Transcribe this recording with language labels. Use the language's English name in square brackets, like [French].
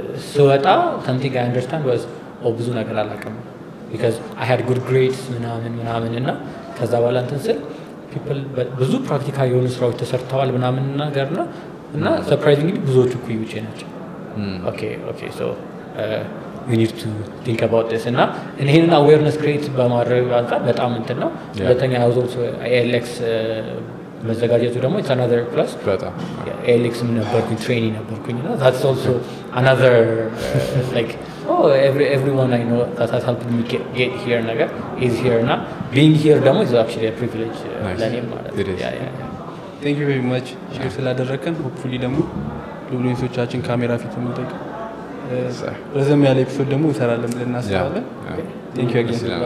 [Amharic] ስወጣ [English] something I understand was [Amharic] ብዙ ነገር አላውቅም ቢካዝ [English] I had good grades [Amharic] ምናምን እና ከዛ በኋላ እንትን ስል people ብዙ ፕራክቲካል የሆኑ ስራዎች ተሰርተዋል ምናምን ነገር ነው እና ሰርፕራይዚንግሊ ብዙዎቹ ኩይውጭ ናቸው። ኦኬ [English] so we need to think about this [Amharic] እና ይሄንን awareness create በማድረግ አንፃር በጣም እንትን ነው። ሁለተኛ also ALX መዘጋጀቱ ደግሞ [English] it's another plus [Amharic] በጣም ALX ምን ነበርኩኝ ትሬኒንግ ነበርኩኝ እና [English] that's also another like everyone I know that has helped me get here ነገር is here እና being here ደግሞ is actually a privilege [Amharic] ለኔ ማለት ነው። [English] thank you very much [Amharic] ሼር ስላደረከን hopefully ደግሞ ሉሉንሶቻችን ካሜራ ፊት ምንጠቅ ረዘም ያለ ኤፒሶድ ደግሞ እንሰራለን ብለን እናስባለን። [English] thank you again